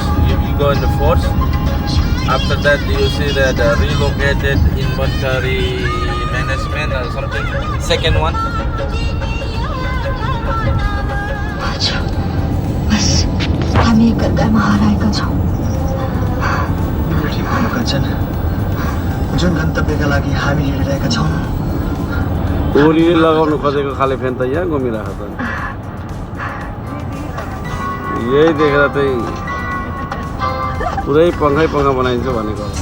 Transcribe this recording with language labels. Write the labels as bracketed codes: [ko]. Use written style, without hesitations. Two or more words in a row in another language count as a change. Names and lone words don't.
[en] You go in the force. After that, you see that relocated inventory management or something. Second one. [ne] अच्छा बस हामी एक गड्डामा हराएका छौँ ठिक भयो कञ्चन जुन गन्तव्यका लागि हामी हिँडिरहेका छौँ ओलीले लगाउनु खोजेको खाले फ्यान त यहाँ घुमिरहेको छ यही देखेर चाहिँ पुरै पङ्खा बनाइन्छ भनेको